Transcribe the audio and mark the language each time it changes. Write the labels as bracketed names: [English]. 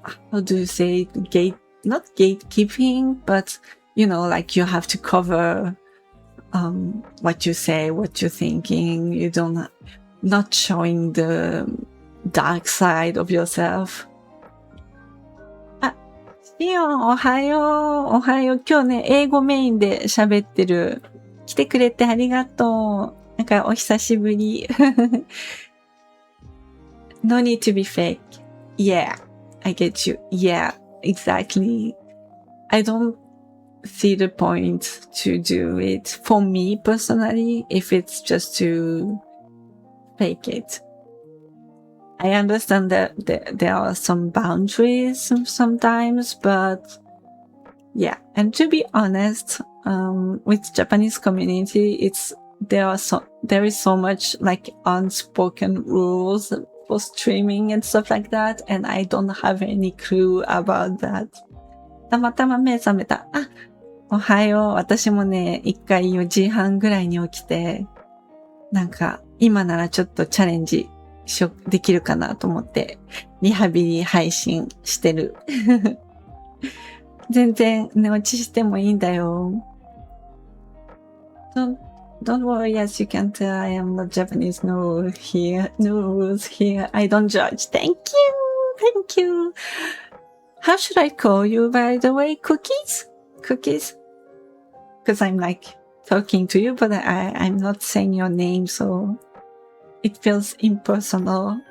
[English] how do you say, not gatekeeping, but you know, like you have to cover, what you say, what you're thinking, you don't, not showing the dark side of yourself. [Japanese] シオン、おはよう。おはよう。今日ね、英語メインで喋ってる。来てくれてありがとう。なんかお久しぶり。 [English] No need to be fake. Yeah, I get you. Yeah, exactly. I don't see the point to do it for me personally if it's just to fake it.I understand that there are some boundaries sometimes, but yeah. And to be honest, with Japanese community, there is so much like unspoken rules for streaming and stuff like that, and I don't have any clue about that. [Japanese] たまたま目覚めた。おはよう。私もね、一回4時半ぐらいに起きて、なんか今ならちょっとチャレンジできるかなと思ってリハビリ配信してる。全然寝落ちしてもいいんだよ。 [English] Don't worry, as you can tell, I am not Japanese. No rules here. I don't judge. Thank you. How should I call you, by the way? Cookies? Because I'm like talking to you, but I'm not saying your name, so...It feels impersonal.